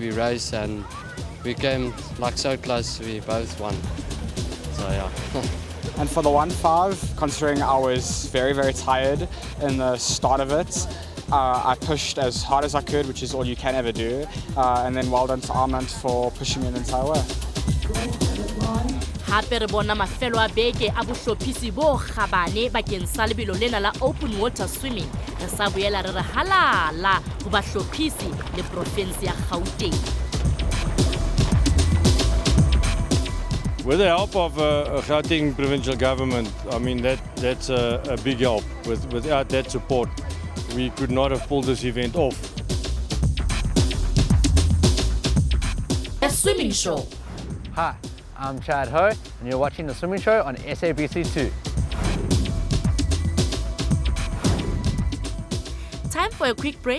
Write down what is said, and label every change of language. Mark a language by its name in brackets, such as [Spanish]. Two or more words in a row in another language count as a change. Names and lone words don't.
[English] We raced and we came like so close. We both won. So yeah. And for the 1.5, considering I was very, very tired in the start of it, I pushed as hard as I could, which is all you can ever do. And then well done to Armand for pushing me the entire way. [Southern Sotho] Hape re bona mafelo a beke a bohlophisi bo kgabane bakeng sa lebelo lena la [English] open water swimming. [Southern Sotho] Re sa boela re re halala ho bahlophisi le province ya Gauteng. [English] With the help of Gauteng provincial government, I mean that's a big help. Without that support, we could not have pulled this event off. The Swimming Show. Hi, I'm Chad Ho, and you're watching The Swimming Show on SABC2. Time for a quick break.